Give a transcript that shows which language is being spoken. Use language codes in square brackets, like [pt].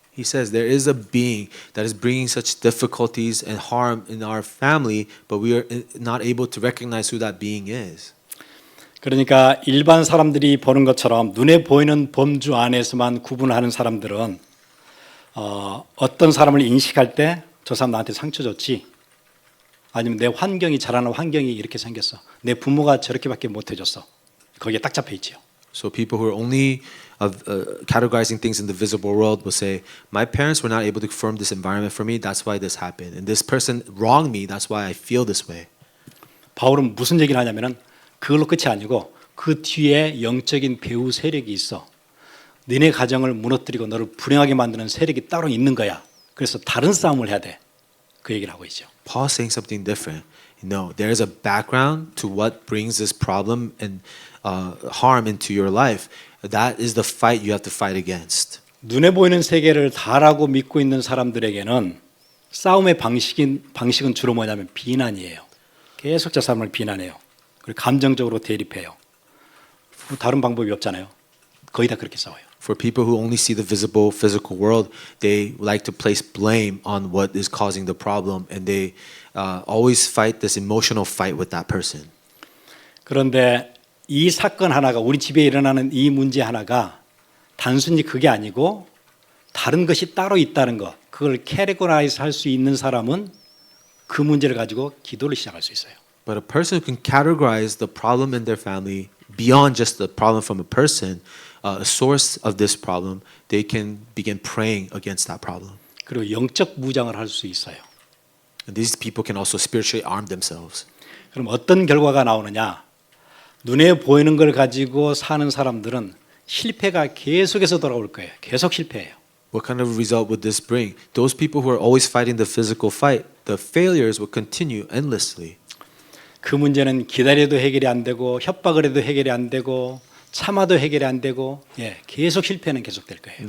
[en] He says there is a being that is bringing such difficulties and harm in our family, but we are not able to recognize who that being is. [ko] 그러니까 일반 사람들이 보는 것처럼 눈에 보이는 범주 안에서만 구분하는 사람들은 어떤 사람을 인식할 때 저 사람 나한테 상처 줬지, 아니면 내 환경이 자라는 환경이 이렇게 생겼어, 내 부모가 저렇게밖에 못 해줬어, 거기에 딱 잡혀 있지요. [en] So people who are only categorizing things in the visible world will say, my parents were not able to form this environment for me, that's why this happened. And this person wronged me, that's why I feel this way. [ko] 바울은 무슨 얘기를 하냐면은 그걸로 끝이 아니고 그 뒤에 영적인 배후 세력이 있어. 너네 가정을 무너뜨리고 너를 불행하게 만드는 세력이 따로 있는 거야. 그래서 다른 싸움을 해야 돼. 그 얘기를 하고 있죠. [en] Paul's saying something different. No, there is a background to what brings this problem and harm into your life. That is the fight you have to fight against. [ko] 눈에 보이는 세계를 다라고 믿고 있는 사람들에게는 싸움의 방식은 주로 뭐냐면 비난이에요. 계속 저 사람을 비난해요. 그리고 감정적으로 대립해요. 다른 방법이 없잖아요. 거의 다 그렇게 싸워요. [en] For people who only see the visible physical world, they like to place blame on what is causing the problem, and they always fight this emotional fight with that person. [ko] 그런데 이 사건 하나가, 우리 집에 일어나는 이 문제 하나가 단순히 그게 아니고 다른 것이 따로 있다는 것, 그걸 캐테고라이즈 할 수 있는 사람은 그 문제를 가지고 기도를 시작할 수 있어요. [en] But a person who can categorize the problem in their family beyond just the problem from a person, a source of this problem, they can begin praying against that problem. [ko] 그리고 영적 무장을 할 수 있어요. [en] And these people can also spiritually arm themselves. [ko] 그럼 어떤 결과가 나오느냐? 눈에 보이는 걸 가지고 사는 사람들은 실패가 계속해서 돌아올 거예요. 계속 실패해요. [en] What kind of result would this bring? Those people who are always fighting the physical fight, the failures will continue endlessly. [ko] 그 문제는 기다려도 해결이 안 되고 협박을 해도 해결이 안 되고 참아도 해결이 안 되고 계속 실패는 계속될 거예요.